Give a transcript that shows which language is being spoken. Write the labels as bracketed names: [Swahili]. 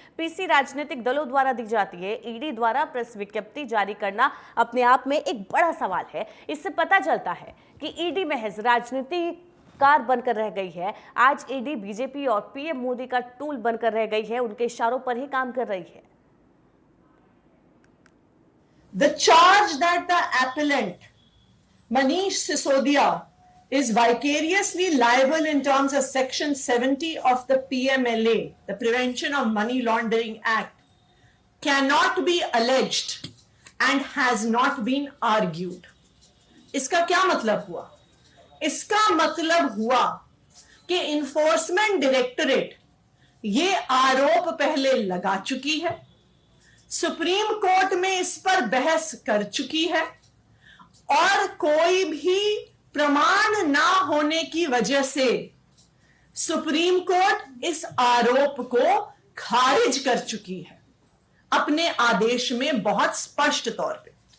[Hindi] PC राजनीतिक दलों द्वारा दी जाती है। ईडी द्वारा प्रेस विज्ञप्ति जारी करना अपने आप में एक बड़ा सवाल है। इससे पता चलता है कि ईडी महज राजनीतिकार बनकर रह गई है। आज ईडी बीजेपी और पीएम मोदी का टूल बनकर रह गई है। उनके इशारों पर ही काम कर रही है। [English] The charge that the appellant Manish Sisodia is vicariously liable in terms of Section 70 of the PMLA, the Prevention of Money Laundering Act, cannot be alleged and has not been argued. [Hindi] इसका क्या मतलब हुआ? इसका मतलब हुआ कि enforcement directorate ये आरोप पहले लगा चुकी है, सुप्रीम कोर्ट में इस पर बहस कर चुकी है और कोई भी प्रमाण ना होने की वजह से सुप्रीम कोर्ट इस आरोप को खारिज कर चुकी है अपने आदेश में बहुत स्पष्ट तौर पे।